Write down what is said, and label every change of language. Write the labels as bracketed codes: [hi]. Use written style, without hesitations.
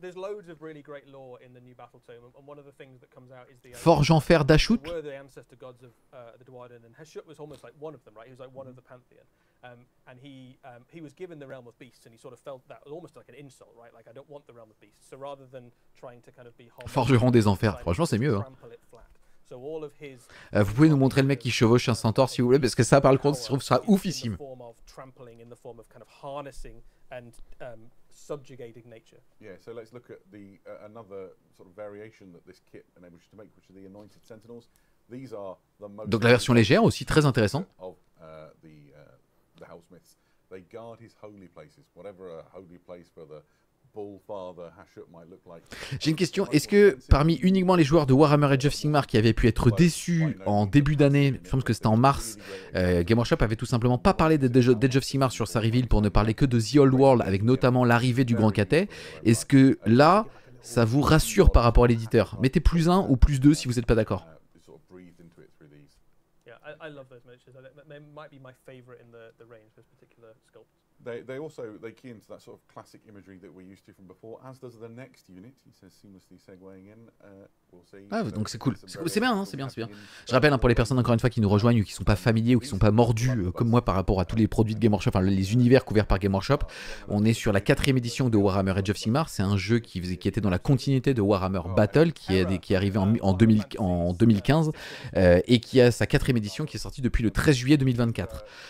[en] there's loads of really great lore in the new Battle Tome, and one of the things that comes out is the [fr] Forge en fer d'Ashut. [en] were the ancestor gods of the Dwarden, and Hashut was almost like one of them, right? He was like one of the pantheon, and he was given the realm of beasts, and he sort of felt that was almost like an insult, right? Like I don't want the realm of beasts. So rather than trying to kind of be [fr] Forgeron des enfers. Franchement, c'est mieux. Hein. [en] trample it flat. So all of his [fr] Vous pouvez nous montrer le mec qui chevauche un centaure si vous voulez, parce que ça, par contre, je trouve ça oufissime. [en] In the form of trampling, in the form of kind of harnessing and subjugating nature. Yeah, so let's look at the another sort of variation that this kit enables you to make, which are the Anointed Sentinels. These are the most [fr] Donc la version légère aussi, très intéressant. [en] of the Hellsmiths. They guard his holy places, whatever a holy place for the Bull Father Hashut might look like. [fr] J'ai une question, est-ce que parmi uniquement les joueurs de Warhammer Age of Sigmar qui avaient pu être déçus en début d'année, je pense que c'était en mars, Game Workshop avait tout simplement pas parlé d'Age of Sigmar sur sa reveal pour ne parler que de The Old World avec notamment l'arrivée du Grand Catet. Est-ce que là, ça vous rassure par rapport à l'éditeur? Mettez +1 ou +2 si vous n'êtes pas d'accord. [en] Sort of breathed into it through these. Yeah, I love those miniatures. They might be my favorite in the range, those particular sculpts. They also key into that sort of classic imagery that we're used to from before, as does the next unit. He says seamlessly segueing in. We'll see. Ah, So [fr] donc c'est cool. [en] some [fr] C'est bien, hein, [en] variations [fr] c'est bien, c'est bien. [en] happening in [fr] Je rappelle hein, pour les personnes encore une fois qui nous rejoignent ou qui sont pas familiers ou qui sont pas mordus comme moi par rapport à tous les produits de Game Workshop, enfin les univers couverts par Game Workshop. On est sur la 4e édition de Warhammer Age of Sigmar. C'est un jeu qui était dans la continuité de Warhammer Battle qui est arrivé en 2015 et qui a sa 4e édition qui est sortie depuis le 13 juillet 2024.